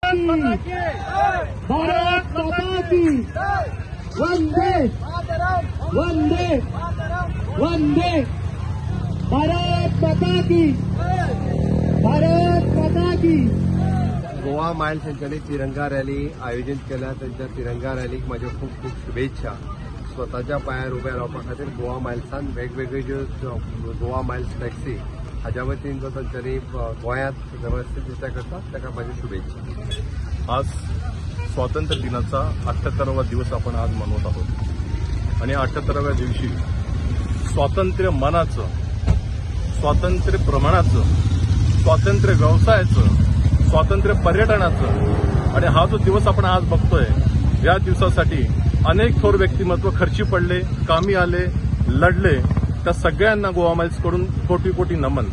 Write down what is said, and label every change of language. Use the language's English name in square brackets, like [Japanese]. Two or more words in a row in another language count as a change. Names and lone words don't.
[Hindi] भारत माता की वंदे वंदे वंदे भारत माता की भारत माता की। [Konkani] गोवा माइल्स यांच्यानी तिरंगा रॅली आयोजित केल्या। त्यांच्या तिरंगा रॅलीक माझ्या खूप खूप शुभेच्छा। स्वतःच्या पायार उभ्या रावपा खातीर गोवा माइल्सान वेगवेगळे ज्यो गोवा माइल्स टॅक्सी हाज्या वतीन जो तांच्यांनी गोंयांत वेवस्थीत दिसता करता ताका माझी शुभेच्छा। [Marathi] आज स्वातंत्र्य दिनाचा 78वा दिवस आपण आज मनवत आहोत आणि 78व्या दिवशी स्वातंत्र्य मनाचं, स्वातंत्र्य प्रमाणाचं, स्वातंत्र्य व्यवसायाचं, स्वातंत्र्य पर्यटनाचं आणि हा जो दिवस आपण आज बघतोय या दिवसासाठी अनेक थोर व्यक्तिमत्व खर्ची पडले, कामी आले, लढले, त्या सगळ्यांना गोवा माइल्सकडून कोटी कोटी नमन।